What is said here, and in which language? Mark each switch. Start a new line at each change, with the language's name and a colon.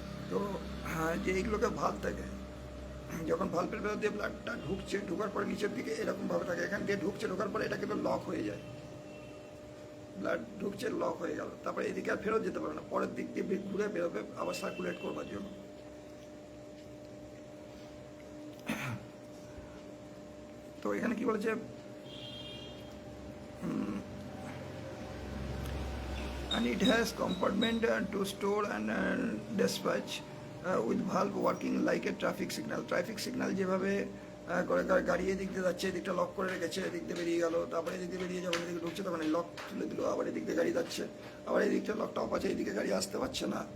Bangla: তো যে এইগুলোকে ভাল থাকে, যখন ভালভের ভেতর দিয়ে ব্লাডটা ঢুকছে, ঢোকার পরে নিচের দিকে এরকমভাবে থাকে, এখান দিয়ে ঢুকছে, ঢোকার পরে এটা কিন্তু লক হয়ে যায়, ব্লাড ঢুকছে লক হয়ে গেল, তারপরে এদিকে আর ফেরত যেতে পারবে না, পরের দিক দিয়ে ঘুরে বেরোবে আবার সার্কুলেট করবার জন্য। তো এখানে কি বলেছে,
English: and it has compartment to store and dispatch with valve working like a traffic signal.
Bangla: Traffic signal যেভাবে করে গাড়ি এদিক দিয়ে যাচ্ছে, এদিকটা লক করে রেখেছে, এদিক দিয়ে বেরিয়ে গেল, তারপরে এদিক দিয়ে বেরিয়ে যখন এদিকে ঢুকছে তখন লক তুলে দিল, আবার এদিক দিয়ে গাড়ি যাচ্ছে, আবার এদিকটা লকটা অফ আছে, এদিকে গাড়ি আসতে পারছে না।